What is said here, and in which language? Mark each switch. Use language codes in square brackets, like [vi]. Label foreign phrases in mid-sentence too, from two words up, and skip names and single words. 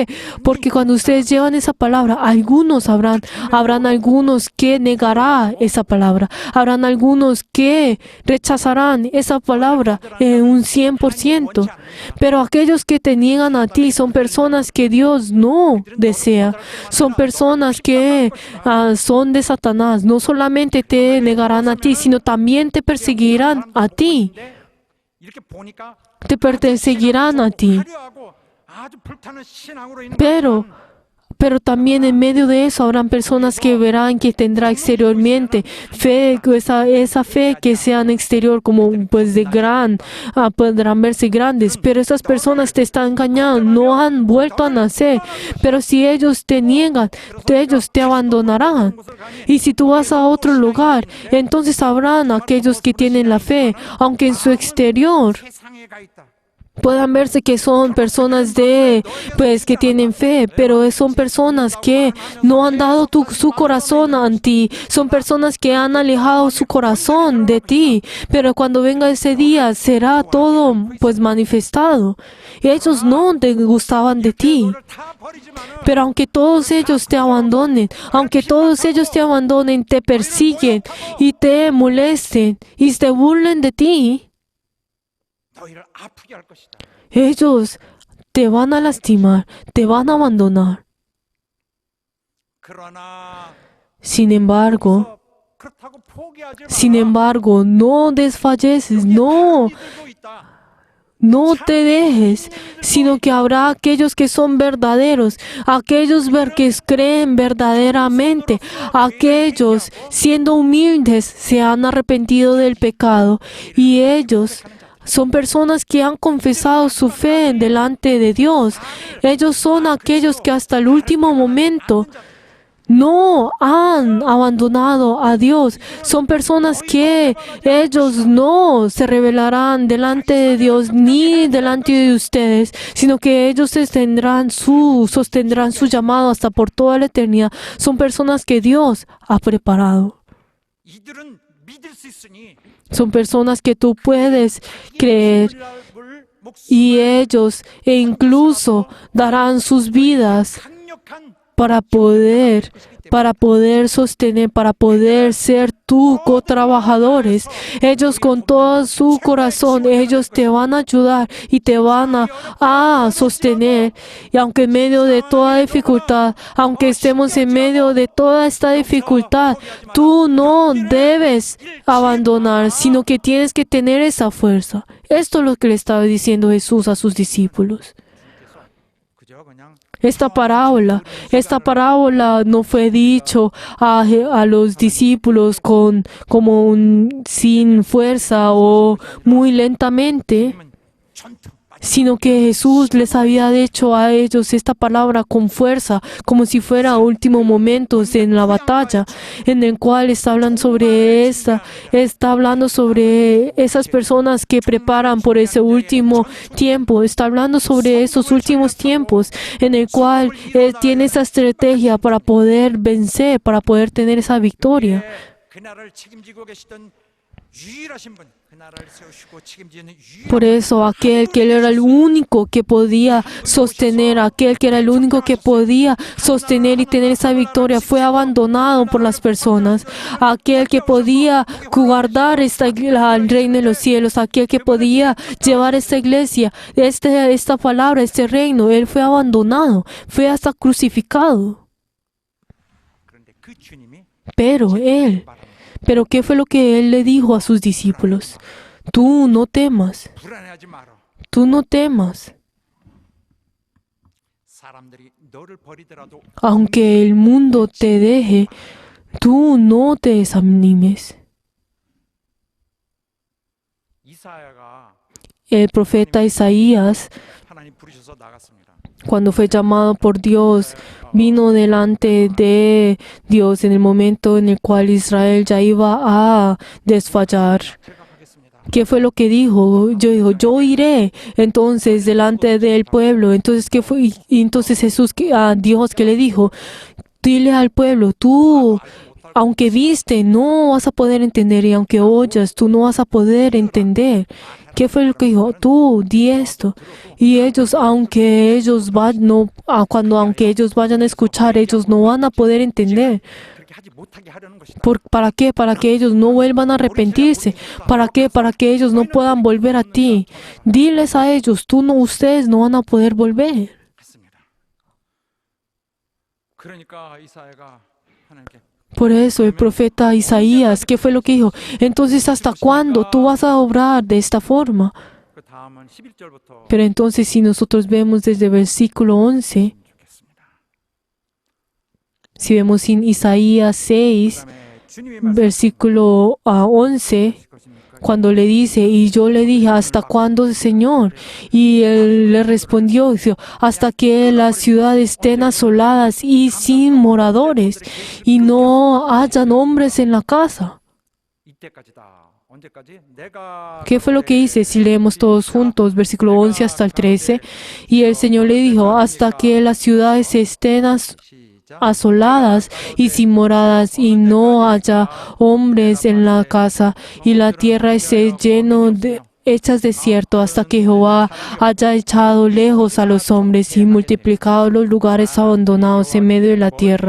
[es] Porque cuando ustedes llevan esa palabra, habrán algunos que negarán esa palabra, habrán algunos que rechazarán esa palabra en un 100%. Pero aquellos que te niegan a ti son personas que Dios no desea, son personas que son de Satanás. No solamente te negarán a ti, sino también te perseguirán a ti. [ko] 이렇게 보니까 [es] Te perseguirán a ti. [ko] 화려하고 아주 불타는 신앙으로 있는 [es] Pero también en medio de eso habrán personas que verán que tendrá exteriormente fe, esa fe que sea en exterior como pues de podrán verse grandes. Pero esas personas te están engañando, no han vuelto a nacer. Pero si ellos te niegan, ellos te abandonarán. Y si tú vas a otro lugar, entonces habrán aquellos que tienen la fe, aunque en su exterior [ko] 세상에 가 있다. [es] puedan verse que son personas que tienen fe, pero son personas que no han dado su corazón a ti, son personas que han alejado su corazón de ti, pero cuando venga ese día será todo pues manifestado. Ellos no te gustaban de ti, [ko] 다 버리지만은 [es] pero aunque todos ellos te abandonen, te persiguen y te molesten y se burlen de ti, [ko] 너희를 아프게 할 것이다. [es] ellos te van a lastimar, te van a abandonar. [ko] 그러나 [es] Sin embargo, [ko] 그렇다고 포기하지 마라. [es] no desfalleces, no [ko] 이들도 있다. [es] te dejes, sino que habrá aquellos que son verdaderos, aquellos que creen verdaderamente, aquellos siendo humildes se han arrepentido del pecado y ellos son personas que han confesado su fe delante de Dios. Ellos son aquellos que hasta el último momento no han abandonado a Dios. Son personas que ellos no se rebelarán delante de Dios ni delante de ustedes, sino que ellos sostendrán su llamado hasta por toda la eternidad. Son personas que Dios ha preparado. [ko] 이들은 믿을 수 있으니 [es] Son personas que tú puedes creer y ellos incluso darán sus vidas [ko] 강력한 [es] para poder sostener, para poder ser tú co-trabajadores. Ellos con todo su corazón, ellos te van a ayudar y te van a sostener. Y aunque en medio de toda dificultad, aunque estemos en medio de toda esta dificultad, tú no debes abandonar, sino que tienes que tener esa fuerza. Esto es lo que le estaba diciendo Jesús a sus discípulos. [ko] 그저 그냥 [es] Esta parábola no fue dicho a los discípulos sin fuerza o muy lentamente, [ko] 전투 [es] sino que Jesús les había dicho a ellos esta palabra con fuerza, como si fuera últimos momentos en la batalla, en el cual está hablando sobre esas personas que preparan por ese último tiempo, está hablando sobre esos últimos tiempos, en el cual tiene esa estrategia para poder vencer, para poder tener esa victoria. [ko] 그 나라를 책임지고 계시던 유일하신 분, 그 나라를 세우시고 책임지는 유일한 [es] Por eso aquel que era el único que podía sostener, y tener esa victoria fue abandonado por las personas. Aquel que podía guardar el reino de los cielos, aquel que podía llevar esta iglesia, esta palabra, este reino, él fue abandonado, fue hasta crucificado. [ko] 그런데 그 주님이 [es] Pero ¿qué fue lo que él le dijo a sus discípulos? Tú no temas, [ko] 불안해하지 마라. [es] tú no temas. [ko] 사람들이 너를 버리더라도 [es] Aunque el mundo te deje, tú no te desanimes. [ko] 이사야가 [es] El profeta Isaías, [ko] 하나님 부르셔서 나갔습니다. [es] cuando fue llamado por Dios, vino delante de Dios en el momento en el cual Israel ya iba a desfallar. [ko] 생각하겠습니다. [es] ¿Qué fue lo que dijo? Yo iré entonces delante del pueblo. Entonces, ¿qué fue? Y entonces a Dios que le dijo, dile al pueblo, tú, aunque viste, no vas a poder entender, y aunque oyas, tú no vas a poder entender. ¿Qué fue lo que dijo? Tú, di esto. Y ellos, aunque ellos vayan a escuchar, ellos no van a poder entender. [ko] 그렇게 하지 못하게 하려는 것이다. [es] ¿Para qué? Para que ellos no vuelvan a arrepentirse. ¿Para qué? Para que ellos no puedan volver a ti. Diles a ellos, ustedes no van a poder volver. [ko] 했습니다. 그러니까 이사야가 하나님께 [es] Por eso el profeta Isaías, ¿qué fue lo que dijo? Entonces, ¿hasta cuándo tú vas a obrar de esta forma? [ko] 그 다음은 11절부터 [es] Pero entonces, si nosotros vemos desde el versículo 11, [ko] 좋겠습니다. [es] si vemos en Isaías 6, [ko] 그다음에 주님이 말씀하실 [es] versículo 11, [ko] 것입니까? [es] cuando le dice, y yo le dije, ¿hasta cuándo, Señor? Y él le respondió, dice, hasta que las ciudades estén asoladas y sin moradores, y no hayan hombres en la casa. [ko] 이때까지다. 언제까지? 내가 [es] ¿Qué fue lo que hice? Si leemos todos juntos, versículo 11 hasta el 13, y el Señor le dijo, hasta que las ciudades estén asoladas y sin moradas, y no haya hombres en la casa, y la tierra esté hechas desierto, hasta que Jehová haya echado lejos a los hombres y multiplicado los lugares abandonados en medio de la tierra.